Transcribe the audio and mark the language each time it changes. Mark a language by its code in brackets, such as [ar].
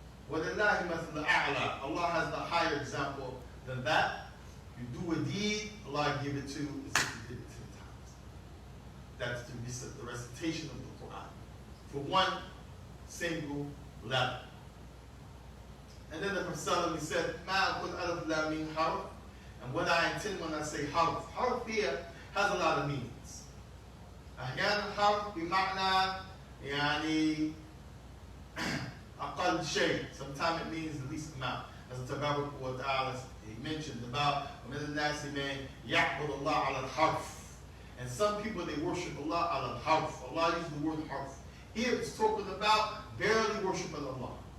[ar] وَلِلَّهِ مَثْلُ الْأَعْلَى. [en] Allah has the higher example than that. You do a deed, Allah give it to you as if you did it 10 times. That's the recitation of the Quran for one single letter. And then the Prophet said, [ar] مَا أَقُلْ أَلَفْ لَا مِنْ حَرْفٍ. [en] And what I intend when I say harf, harf here has a lot of meanings. [ar] أحيانا harf بمعنى يعني أقل شيء. [en] Sometimes it means the least amount. As the Tabaraka wa Ta'ala he mentioned about [ar] وَمِنَ النَّاسِ مَن يَعْبُدُ اللَّهَ عَلَى الْحَرْفِ. [en] And some people, they worship Allah ala harf. Allah uses the word harf. Here it's talking about barely worshiping Allah.